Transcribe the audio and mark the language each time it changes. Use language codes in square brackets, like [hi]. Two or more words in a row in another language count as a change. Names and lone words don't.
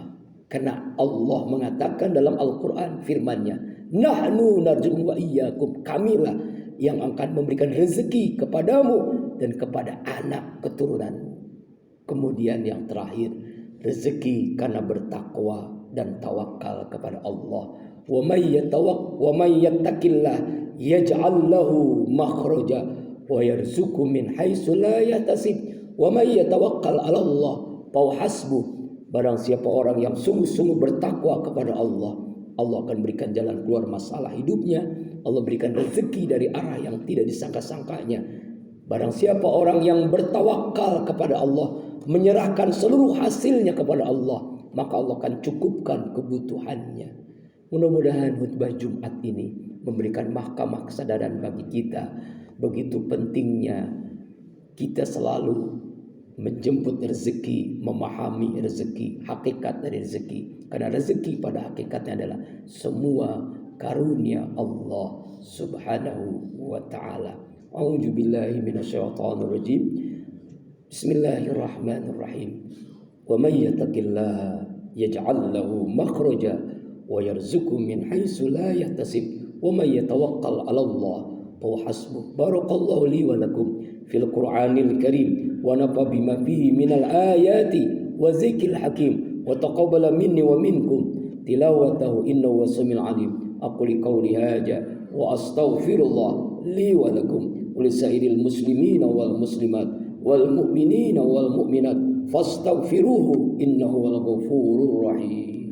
[id] Karena Allah mengatakan dalam Al-Quran firman-Nya, [ar] نحن نرزق وإياكم, [id] kamilah yang akan memberikan rezeki kepadamu dan kepada anak keturunanmu. Kemudian yang terakhir, rezeki karena bertakwa dan tawakal kepada Allah. [ar] ومن يتق الله يجعل له مخرجا ويرزقه من حيث لا يحتسب ومن يتوكل على الله فحسبه. [id] Barang siapa orang yang sungguh-sungguh bertakwa kepada Allah, Allah akan berikan jalan keluar masalah hidupnya. Allah berikan rezeki dari arah yang tidak disangka-sangkanya. Barang siapa orang yang bertawakal kepada Allah, menyerahkan seluruh hasilnya kepada Allah, maka Allah akan cukupkan kebutuhannya. Mudah-mudahan khutbah Jumat ini memberikan mahkamah kesadaran bagi kita. Begitu pentingnya kita selalu menjemput rezeki, memahami rezeki, hakikat dari rezeki. Karena rezeki pada hakikatnya adalah semua karunia Allah [ar] سبحانه وتعالى. أعوذ بالله من الشيطان الرجيم. بسم الله الرحمن الرحيم. ومن يتق الله يجعل له مخرجا ويرزقه من حيث لا يحتسب ومن يتوكل على الله فحسبه. بارك الله لي ولكم في القرآن الكريم ونفع بما فيه من الآيات والذكر الحكيم وتقبل مني ومنكم تلاوته إنه السميع العليم. أقول قولي هذا وأستغفر الله لي ولكم ولسائر المسلمين والمسلمات والمؤمنين والمؤمنات فاستغفروه إنه الغفور الرحيم.